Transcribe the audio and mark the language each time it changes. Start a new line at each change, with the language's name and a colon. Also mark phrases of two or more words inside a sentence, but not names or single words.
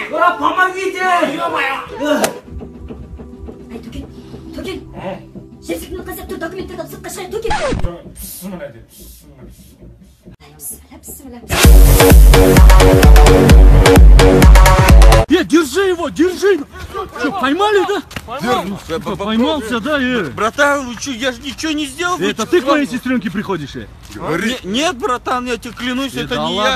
Russian: Помогите! Ё-моё! Токен!
Kazakh: Жер сілкініп қазір тұр, документтерді сыртқа шығайын, Токен! Бісміллә де, Бісміллә.
Russian: Держи его, держи! Что, поймали, да? Поймался, да? Братан, ну что, я же ничего не сделал. Это ты к моей сестренке приходишь? Нет, братан, я тебе клянусь, это да не ладно,